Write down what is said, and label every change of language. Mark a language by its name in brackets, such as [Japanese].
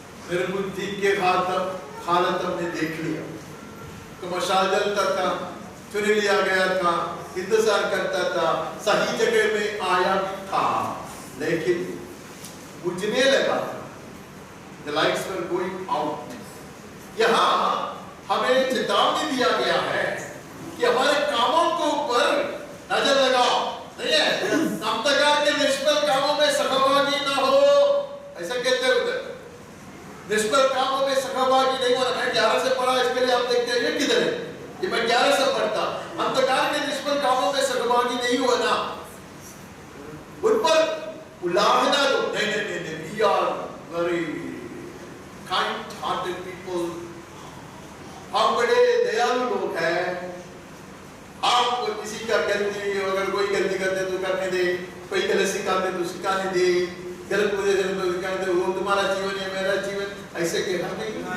[Hindi] निर्बुद्धि के हालत हमने देख लिया. तो मशाल जलता था, चुन लिया गया था, इंतजार करता था, सही जगह में आया भी था, लेकिन बुझने लगा. [English] The lights were going out. [Hindi] यहाँ हमें चेतावनी दिया गया है कि हमारे कामों के ऊपर नजर लगाओ. नहीं है अंधकार के निष्फल कामों में सहभागी ना हो, ऐसा कहते हैं उधर. निष्फल कामों में सहभागी नहीं होना. मैं 11 से पढ़ा, इसके लिए आप देखते हैं ये किधर है. ये मैं 11 से पढ़ता. अंधकार के निष्फल कामों में सहभागी नहीं होना, उन पर उलाहना दो. नहीं. [English] We are very kind-hearted people. [Hindi] हम बड़े दयालु लोग हैं. आप किसी का गलती, अगर कोई गलती करते तो करने दे, कोई गलत सिखाते तो सिखाने दे, गलत मुझे तो सिखाने दे. वो तुम्हारा जीवन है, मेरा जीवन, ऐसे कहना नहीं.